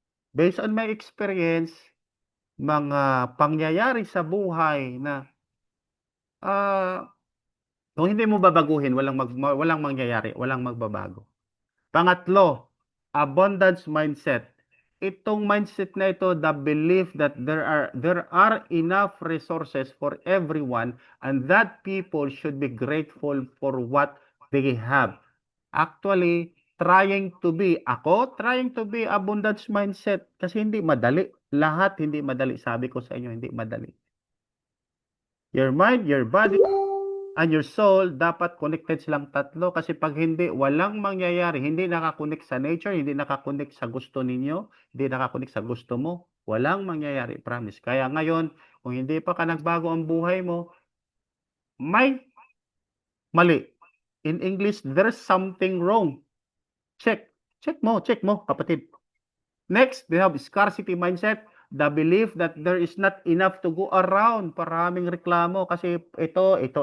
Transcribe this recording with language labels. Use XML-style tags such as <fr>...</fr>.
<en>Based on my experience,</en> <tl>mga pangyayari sa buhay na ah, kung hindi mo babaguhin, walang mangyayari, walang magbabago. Pangatlo, abundance mindset. Itong mindset na ito,</tl> <en>the belief that there are enough resources for everyone and that people should be grateful for what they have. Actually, trying to be abundance mindset</en> <tl>kasi hindi madali. Lahat hindi madali. Sabi ko sa inyo, hindi madali.</tl> <en>Your mind, your body, and your soul,</en> <tl>dapat connected silang tatlo kasi pag hindi, walang mangyayari. Hindi nakakonek sa nature, hindi nakakonek sa gusto ninyo, hindi nakakonek sa gusto mo, walang mangyayari, promise. Kaya ngayon, kung hindi pa ka nagbago ang buhay mo, may mali.</tl> <en>In English, there's something wrong. Check.</en> <tl>Check mo, kapatid.</tl> <en>Next, we have scarcity mindset. The belief that there is not enough to go around.</en> <tl>Maraming reklamo kasi ito.</tl>